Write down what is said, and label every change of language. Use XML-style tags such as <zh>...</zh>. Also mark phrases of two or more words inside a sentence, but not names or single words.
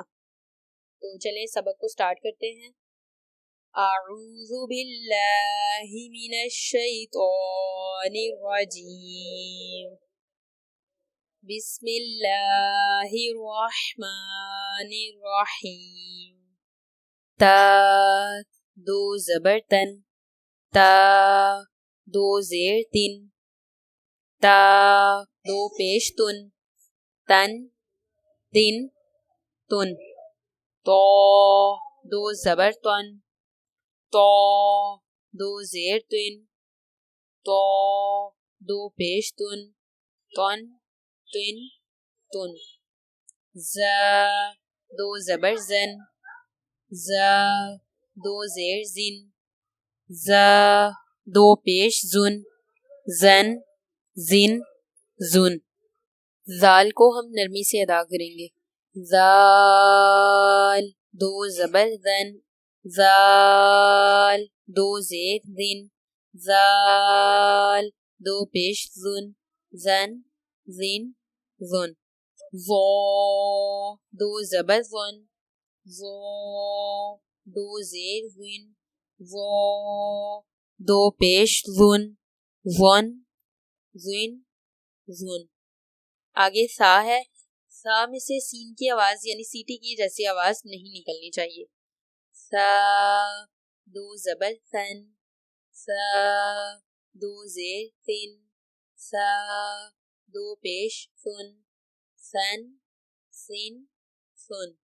<ur>تو چلیں سبق کو سٹارٹ کرتے ہیں۔</ur> <ar>اعوذ باللہ من الشیطان الرجیم، بسم اللہ الرحمن الرحیم۔</ar> <ur>تا 2 زبر تن، تا 2 زیر تن، تا 2 پیش تن، تن تن تن۔ تو 2 زبر تن، تو 2 زیر تن، تو 2 پیش تن، تن تن تن۔ ز 2 زبر زن، ز 2 زیر زن، ز 2 پیش زن، زن زن زن۔ زال کو ہم نرمی سے ادا کریں گے۔ زال 2 زبر زن، زال 2 زیر زن، زال 2 پیش زن، زن زن زن۔ ظا 2 زبر زن، ظا 2 زیر زن، ظا 2 پیش زن، زن زن زن۔ آگے سا ہے۔ سا میں سے سین کی آواز یعنی سیٹی کی جیسی آواز نہیں نکلنی چاہیے۔ سا 2 زبر سن، سا 2 زیر سن، سا 2 پیش سن، سن سن سن۔</ur>